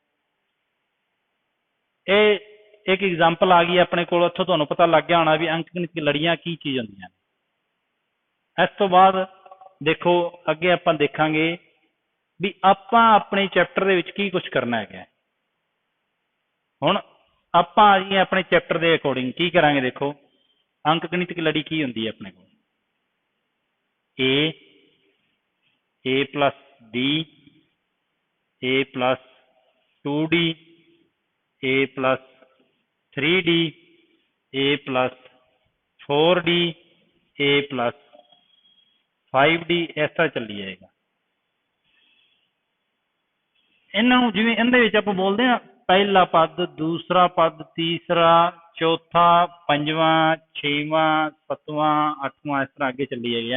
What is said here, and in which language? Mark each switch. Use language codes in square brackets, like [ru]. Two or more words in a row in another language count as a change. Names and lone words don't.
[pa] ਇਹ ਇੱਕ ਐਗਜ਼ਾਮਪਲ ਆ ਗਈ ਆਪਣੇ ਕੋਲ, ਉੱਥੋਂ ਤੁਹਾਨੂੰ ਪਤਾ ਲੱਗ ਗਿਆ ਹੋਣਾ ਵੀ ਅੰਕ ਗਣਿਤਕ ਲੜੀਆਂ ਕੀ ਚੀਜ਼ ਹੁੰਦੀਆਂ ਨੇ। ਇਸ ਤੋਂ ਬਾਅਦ ਦੇਖੋ ਅੱਗੇ ਆਪਾਂ ਦੇਖਾਂਗੇ ਵੀ ਆਪਾਂ ਆਪਣੇ ਚੈਪਟਰ ਦੇ ਵਿੱਚ ਕੀ ਕੁਝ ਕਰਨਾ ਹੈਗਾ। ਹੁਣ ਆਪਾਂ ਆ ਜਾਈਏ ਆਪਣੇ ਚੈਪਟਰ ਦੇ ਅਕੋਰਡਿੰਗ ਕੀ ਕਰਾਂਗੇ। ਦੇਖੋ ਅੰਕ ਗਣਿਤਕ ਲੜੀ ਕੀ ਹੁੰਦੀ ਹੈ ਆਪਣੇ ਕੋਲ [en] a plus b a plus 2d a plus 3d a plus 4d a plus 5d [pa] ਇਸ ਤਰ੍ਹਾਂ ਚੱਲੀ ਜਾਏਗਾ। ਇਹਨਾਂ ਨੂੰ ਜਿਵੇਂ ਇਹਦੇ ਵਿੱਚ ਆਪਾਂ ਬੋਲਦੇ ਹਾਂ ਪਹਿਲਾ ਪਦ, ਦੂਸਰਾ ਪਦ, ਤੀਸਰਾ, ਚੌਥਾ, ਪੰਜਵਾਂ, ਛੇਵਾਂ, ਸੱਤਵਾਂ, ਅੱਠਵਾਂ, ਇਸ ਤਰ੍ਹਾਂ ਅੱਗੇ ਚੱਲੀ ਜਾਏਗੀ।